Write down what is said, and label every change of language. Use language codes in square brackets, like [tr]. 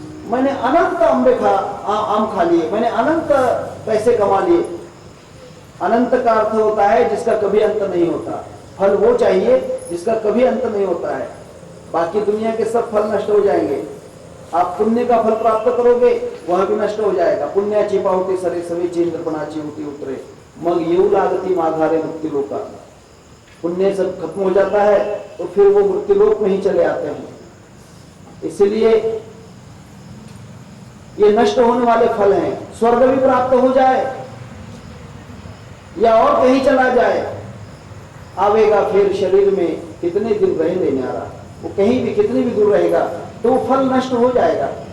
[hi] मैंने अनंत अम्बे आम खा लिए, मैंने अनंत पैसे कमा लिए। अनंत का अर्थ होता है जिसका कभी अंत नहीं होता। फल वो चाहिए जिसका कभी अंत नहीं होता है। बाकी दुनिया के सब फल नष्ट हो जाएंगे। आप पुण्य का फल प्राप्त करोगे वह भी नष्ट हो जाएगा। [mr] पुण्याची पावती सरे सवे चेंद्रपणाची होती उतरे, मग येऊ लागती माघारे मृत्युलोका। [hi] पुण्य सब खत्म हो जाता है तो फिर वो मृत्युलोक में ही चले आते हैं। इसलिए ये नष्ट होने वाले फल हैं। स्वर्ग भी प्राप्त हो जाए या और कहीं चला जाए, आवेगा फिर शरीर में कितने दिन रहने न्यारा, वो कहीं भी कितने भी दूर रहेगा तो वो फल नष्ट हो जाएगा।